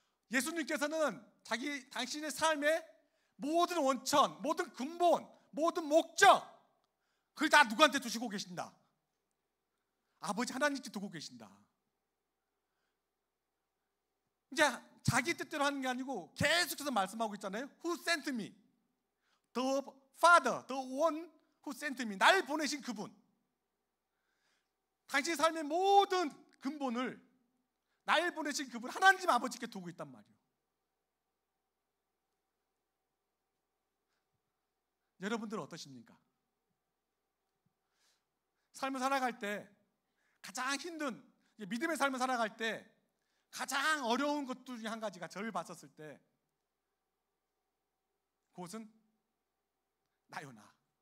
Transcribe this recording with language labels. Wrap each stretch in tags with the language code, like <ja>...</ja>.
<ko>예수님께서는 당신의 삶의 모든 원천, 모든 근본, 모든 목적 그걸 다 누구한테 두시고 계신다? 아버지 하나님께 두고 계신다. 이제 자기 뜻대로 하는 게 아니고 계속해서 말씀하고 있잖아요.</ko> <en>Who sent me? The Father, the one who sent me.</en> <ko>날 보내신 그분. 당신 삶의 모든 근본을 날 보내신 그분 하나님 아버지께 두고 있단 말이에요. 여러분들은 어떠십니까? 삶을 살아갈 때 가장 힘든 믿음의 삶을 살아갈 때 가장 어려운 것 중에 한 가지가 저를 봤었을 때 그것은 나요 나.</ko>